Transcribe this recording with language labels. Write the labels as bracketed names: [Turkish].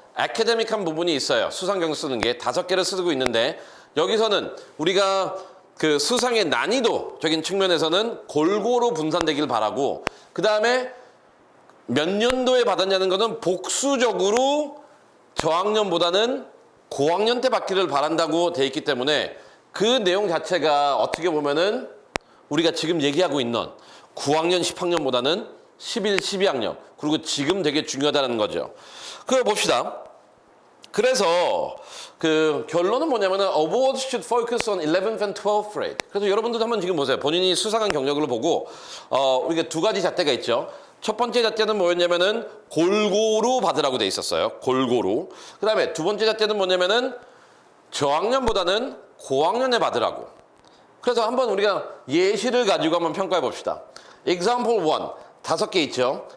[Korean] 아카데믹한 부분이 있어요. 수상 경력 쓰는 게 5개를 쓰고 있는데 여기서는 우리가 그 수상의 난이도적인 측면에서는 골고루 분산되길 바라고 그 다음에 몇 년도에 받았냐는 것은 복수적으로 저학년보다는 고학년 때 받기를 바란다고 돼 있기 때문에 그 내용 자체가 어떻게 보면은 우리가 지금 얘기하고 있는 9학년, 10학년보다는 11, 12학년 그리고 지금 되게 중요하다는 거죠. 그거 봅시다. 그래서 그 결론은 뭐냐면은 [English] awards should focus on 11th and 12th grade. [Korean] 그래서 여러분들도 한번 지금 보세요. 본인이 수상한 경력을 보고 우리가 2가지 잣대가 있죠. 첫 번째 잣대는 뭐였냐면은 골고루 받으라고 돼 있었어요. 골고루. 그다음에 두 번째 잣대는 뭐냐면은 저학년보다는 고학년에 받으라고. 그래서 한번 우리가 예시를 가지고 한번 평가해 봅시다. example 1 5개 있죠.